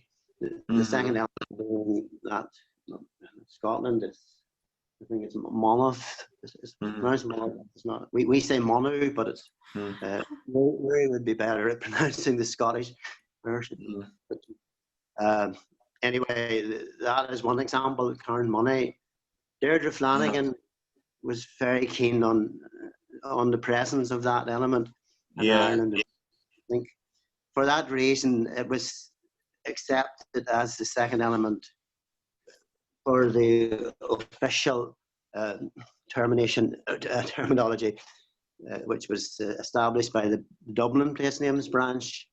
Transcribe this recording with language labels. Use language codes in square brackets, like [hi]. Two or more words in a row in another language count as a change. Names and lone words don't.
[en] The second element being that Scotland is, I think it's Monmouth. It's pronounced Monmouth. It's not. We say Monu, but it's Rory would be better at pronouncing the Scottish version. Anyway, that is one example. Carnmoney. Deirdre Flanagan was very keen on the presence of that element in Ireland. I think for that reason it was accepted as the second element for the official terminology, which was established by the Dublin Place Names Branch.